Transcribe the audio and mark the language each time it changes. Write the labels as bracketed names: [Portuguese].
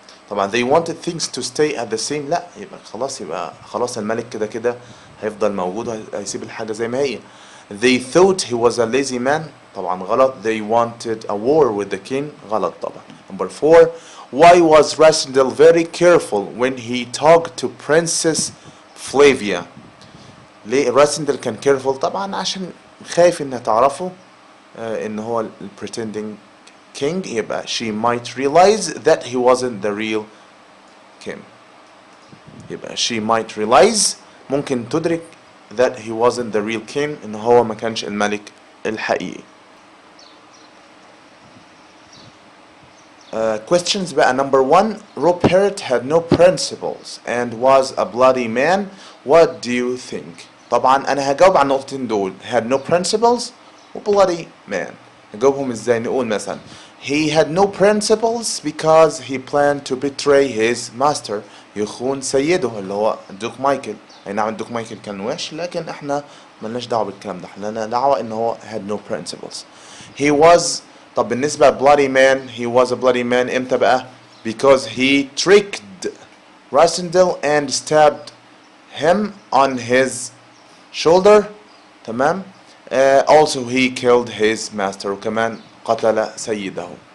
[Arabic] طبعا [English] they wanted things to stay at the same، [Arabic] لا يبقى خلاص الملك كده كده هيفضل موجود وهيسيب الحاجة زي ما هي. [English] they thought he was a lazy man. [Arabic] طبعا غلط. [English] they wanted a war with the king. [Arabic] غلط طبعا. [English] Number 4, why was Rasindel very careful when he talked to Princess Flavia؟ [Arabic] ليه راسندل كان كيرفول؟ طبعا عشان خايف انها تعرفه ان هو ال [English] pretending king. [Arabic] يبقى [English] she might realize that he wasn't the real king. يبقى she might realize، [Arabic] ممكن تدرك [English] that he wasn't the real king، [Arabic] ان هو ما كانش الملك الحقيقي. [English] Questions بقى. Number 1, Rupert had no principles and was a bloody man. What do you think؟ [Arabic] طبعا انا هجاوب على النقطتين دول، [English] had no principles و bloody man. [Arabic] هجاوبهم ازاي؟ نقول مثلا [English] he had no principles because he planned to betray his master. [Arabic] يخون سيده اللي هو الدوك مايكل. اي نعم الدوك مايكل كان وحش لكن احنا ملناش دعوه بالكلام ده، احنا لنا دعوه ان هو [English] had no principles. He was، [Arabic] طب بالنسبه [English] bloody man he was a bloody man امتى بقى؟ because he tricked Rasindel and stabbed him on his shoulder. [Arabic] تمام. [English] Also he killed his master، [Arabic] وكمان قتل سيده.